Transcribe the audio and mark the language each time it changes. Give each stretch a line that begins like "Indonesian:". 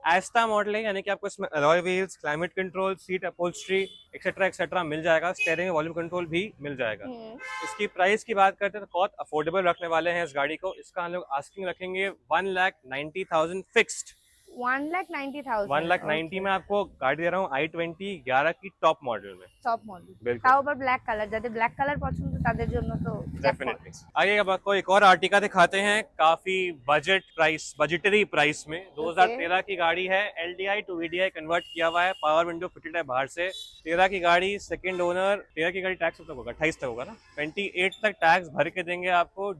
Hindi: एस्टा model है, यानी कि आपको इसमें alloy wheels, climate control, seat upholstery etcetera मिल जाएगा। स्टीयरिंग वॉल्यूम कंट्रोल भी मिल जाएगा। इसकी प्राइस की बात करते हैं तो बहुत अफोर्डेबल रखने वाले हैं इस गाड़ी को। इसका हम लोग आस्किंग रखेंगे 1,90,000 फिक्स्ड। 1,90,000 1,90,000 में आपको गाड़ी दे रहा हूँ i20 11 की टॉप मॉडल में।
Bangla: টপ मডেল,
Hindi: बिल्कुल।
Bangla: তাও আবার ব্ল্যাক কালার, যাদের ব্ল্যাক কালার পছন্দ তাদের জন্য তো
English: Definitely.
Hindi: आइए अब आपको एक और आर्टिका दिखाते हैं, काफी बजटरी प्राइस में। 2013 की गाड़ी है, LDI टू VDI कन्वर्ट किया हुआ है, पावर विंडो फिटेड है बाहर से। 13 की गाड़ी, सेकंड ओनर। 13 की गाड़ी टैक्स तक होगा, 28 तक होगा ना, 28 तक टैक्स भर के देंगे आपको।